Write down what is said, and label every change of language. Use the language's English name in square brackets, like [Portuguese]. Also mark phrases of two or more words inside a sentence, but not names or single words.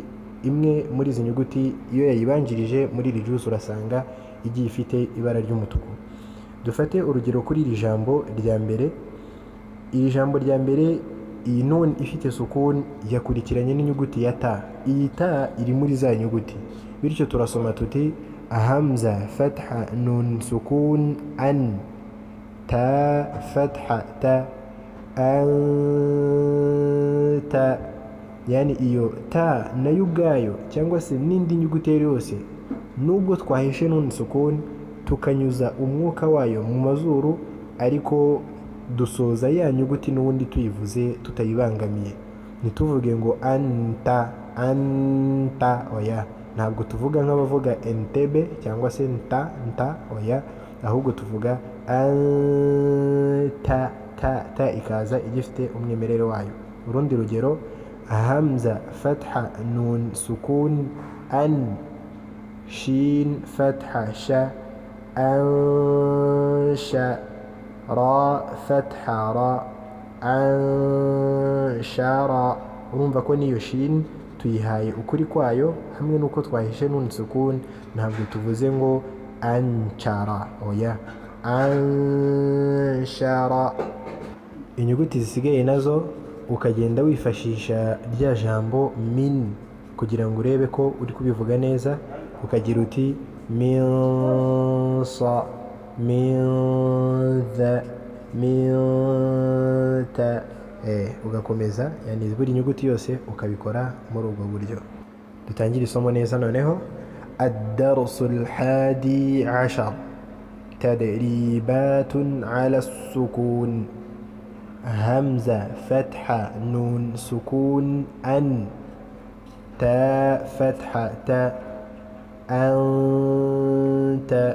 [Kinyarwanda] Imwe muri izi nyuguti iyo yayibanjirije muri iri juzu urasanga igiye ifite ibara ry'umutuku. Dufate urugero kuri iri jambo rya mbere. Iri jambo rya mbere, iyi nun ifite sukun yakurikiranye n'inyuguti ya ta. Iyi ta iri muri za nyuguti, bityo turasoma tuti [Arabic] همزة فتحة نون سكون أن، تاء فتحة تاء أنت. [Kinyarwanda] Yani iyo ta nayo ubwayo cyangwa se n'indi nyuguti yose, nubwo twahishe [Arabic] نون سكون [Kinyarwanda] tukanyuza umwuka wayo mu mazuru, ariko dusoza ya nyuguti n'ubundi tuyivuze tutayibangamiye. Ntituvuge ngo anta anta, oya, ntabwo tuvuga nk'abavuga entebe cyangwa se nta nta, oya, ahubwo tuvuga anta, ta ikaza igifite umwimerere wayo. Urundi rugero: [Arabic] همزة فتحة نون سكون أن، شين فتحة شا أنشا، راء فتحة را أنشرا. [Kinyarwanda] Urumva ko niyo shin tuyihaye ukuri kwayo hamwe nuko twahishe [Arabic] نون سكون, [Kinyarwanda] ntabwo tuvuze ngo anchara, oya, anshara. Inyuguti zisigaye nazo ukagenda wifashisha rya jambo min kugira ngo urebe ko uri kubivuga neza. Ukagira uti [Arabic] من ثَ، من ظَ، من طَ, [Kinyarwanda] ugakomeza. Yani buri nyuguti yose ukabikora muri ubwo buryo. dutangire isomo neza noneho. [Arabic] الدرس الحادي عشر تدريبات على السكون. همزة فتحة نون سكون أن. تاء فتحة تاء أنت.